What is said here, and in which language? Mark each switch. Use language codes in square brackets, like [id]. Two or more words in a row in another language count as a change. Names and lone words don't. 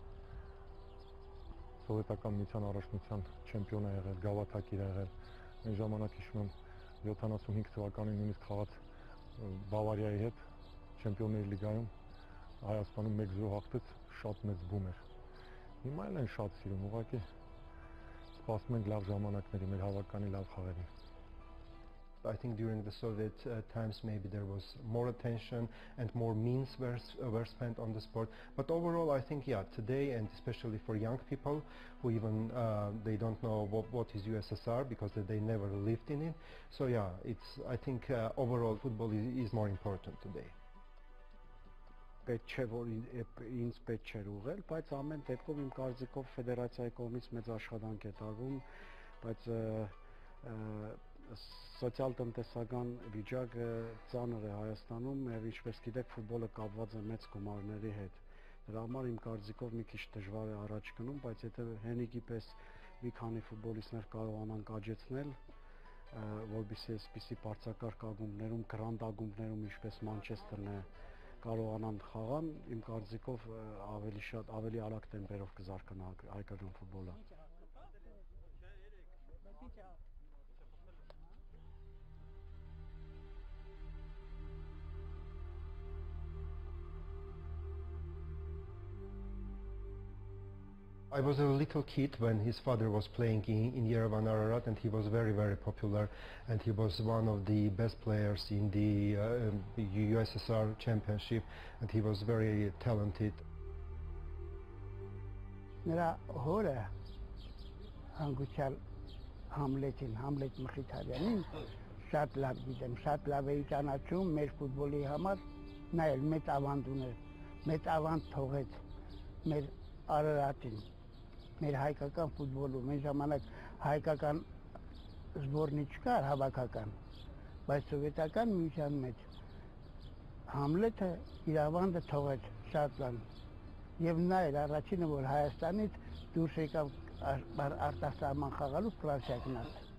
[hy] սովետական միության առաջնության չեմպիոն է եղել, գավաթակիր է եղել։ Այն ժամանակ հիշում եմ 75 թվականին նույնիսկ խաղաց Բավարիայի հետ չեմպիոնների լիգայում Հայաստանում 1-0 հաղթեց, շատ մեծ բում էր։ Հիմա էլ են շատ սիրում, ուղղակի սպասում ենք լավ ժամանակների, մեր հավաքանի լավ խաղերի։ [en] I think during the Soviet times maybe there was more attention and more means were spent on the sport. But overall I think today, and especially for young people who even they don't know what is USSR because they never lived in it. So I think overall football is more important today. [hy] Պետք չէ որ ինձ պետք չէր ուղղել, բայց ամեն դեպքում իմ կարծիքով ֆեդերացիայի կողմից մեծ աշխատանք է տարվում, բայց սոցիալ-տնտեսական վիճակը ծանր է Հայաստանում եւ ինչպես գիտեք ֆուտբոլը կապված է մեծ գումարների հետ։ Դրա համար իմ կարծիքով մի քիչ դժվար է առաջ գնում, բայց եթե Հենիկի պես մի քանի ֆուտբոլիստներ կարողանան կաջեցնել, որովհետեւ այսպիսի բարձրակարգ ակումբներում, գրանդ ակումբներում ինչպես Մանչեսթերն է կարողանան խաղան, իմ կարծիքով ավելի արագ տեմպերով կզարգանա հայկական ֆուտբոլը։ [en] I was a little kid when his father was playing in Yerevan Ararat, and he was very, very popular, and he was one of the best players in the USSR championship, and he was very talented. [hy] Նրա հորը հանգուցյալ Համլետ Մխիթարյանին շատ լավ գիտեմ, շատ լավ էի ճանաչում մեր ֆուտբոլի համար, նա էլ մեծ ավանդ ուներ, մեծ ավանդ թողեց մեր Արարատին, մեր հայկական ֆուտբոլում, այն ժամանակ հայկական զբորնի չկար հավաքական, բայց սովետական միության մեջ Համլետը իր ավանդը թողեց շատ լավ, եւ նա էր առաջինը, որ Հայաստանից դուրս եկավ արտասահման խաղալու Ֆրանսիա գնաց։